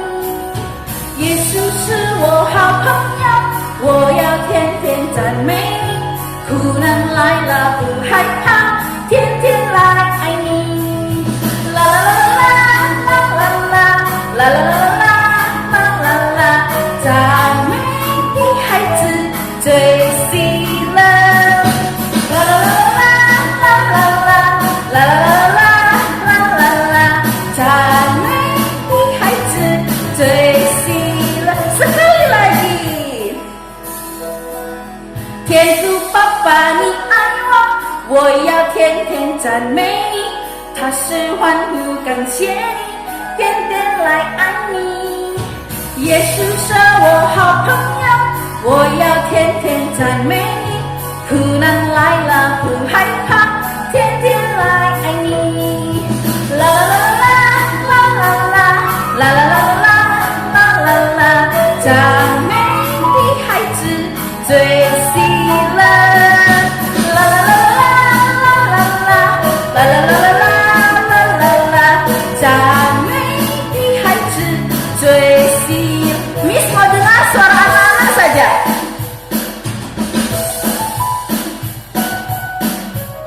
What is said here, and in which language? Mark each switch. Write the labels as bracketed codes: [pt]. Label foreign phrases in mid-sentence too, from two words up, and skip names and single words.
[zh] 耶稣是我好朋友，我要天天赞美你，苦难来了不害怕，天天来爱你。啦啦啦啦啦啦啦啦啦啦啦，赞美的孩子最喜乐。啦啦啦啦啦啦啦，赞美的孩子最喜乐。 [id] Sekali lagi. [zh] 天父爸爸你爱我，我要天天赞美你，他是欢呼感谢你，天天来爱你。耶稣是我好朋友，我要天天赞美你，苦难来了不害怕，天天来爱你。啦啦啦啦啦啦啦啦啦啦啦啦，赞美的孩子最喜乐。啦啦啦啦啦啦啦啦啦啦啦啦，赞美的孩子最喜乐。 [id] Miss mau dengar suara anak-anak saja.